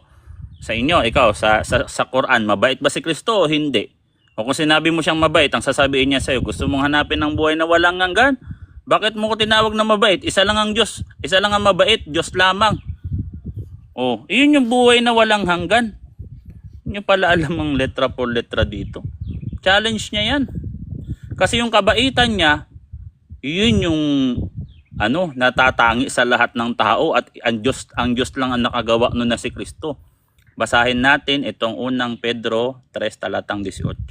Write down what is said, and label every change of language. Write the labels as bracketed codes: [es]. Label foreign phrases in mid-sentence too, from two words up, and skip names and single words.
[tl] Sa inyo, ikaw, sa Quran, mabait ba si Kristo o hindi? O kung sinabi mo siyang mabait, ang sasabihin niya sa'yo, gusto mong hanapin ng buhay na walang hanggan? Bakit mo ko tinawag na mabait? Isa lang ang Diyos. Isa lang ang mabait. Diyos lamang. Oh, iyon yung buhay na walang hanggan. Hindi nyo pala alam ang [es] letra por letra [tl] dito. Challenge niya yan. Kasi yung kabaitan niya, yun yung natatangi sa lahat ng tao at ang Diyos lang ang nakagawa nun na si Kristo. Basahin natin itong unang Pedro 3 talatang 18.